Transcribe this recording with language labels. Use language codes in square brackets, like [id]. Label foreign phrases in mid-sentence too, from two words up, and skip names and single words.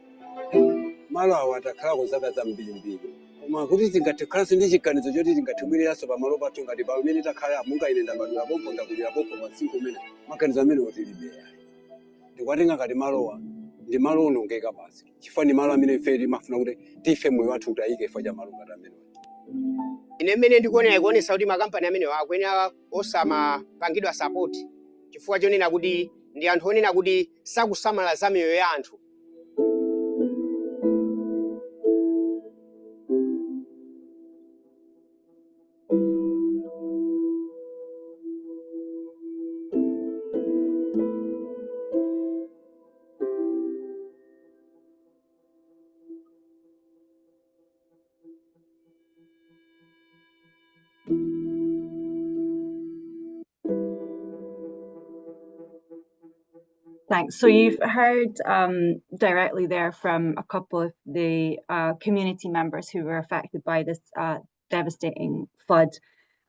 [ny] Malo awo atakhalako zaka zambirimbiri koma kuti tingathekhalanso ndi chiganizo choti tingathibwiriranso pamalo pathu ngati pamene takhala munga ine ndabadwira popo ndakulira popo masiku umene maganizo amene otilibeya ndikwatenga ngati malowa ndi malo onongeka basi chifukwa ndi malo amene ife timafuna kuti tife moyo wathu utayike chifukwa cha malo ngati amene. Ine mmene ndikuonera ikuonesa kuti makampani amenewo akuyenera osamapangidwa support chifukwa chonena kuti ndi anthu onena kuti sakusamala za miyoyo ya anthu. [en] Thanks. So you've heard directly there from a couple of the community members who were affected by this devastating flood.